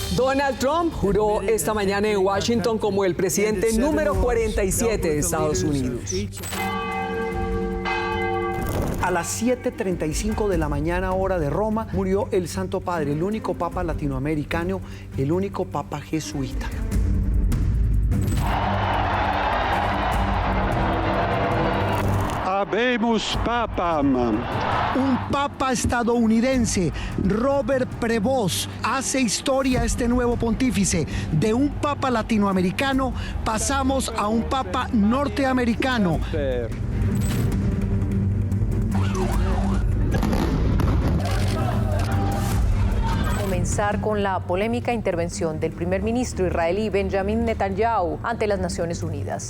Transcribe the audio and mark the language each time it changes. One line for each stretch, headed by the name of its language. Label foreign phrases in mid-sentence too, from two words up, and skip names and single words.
Spanish: Donald Trump juró esta mañana en Washington como el presidente número 47 de Estados Unidos. A las 7:35 de la mañana, hora de Roma, murió el Santo Padre, el único papa latinoamericano, el único papa jesuita.
Latin: Habemus papam.
Spanish: Un papa estadounidense, Robert Prevost, hace historia este nuevo pontífice. De un papa latinoamericano pasamos a un papa norteamericano. Comenzar con la polémica intervención del primer ministro israelí Benjamin Netanyahu ante las Naciones Unidas.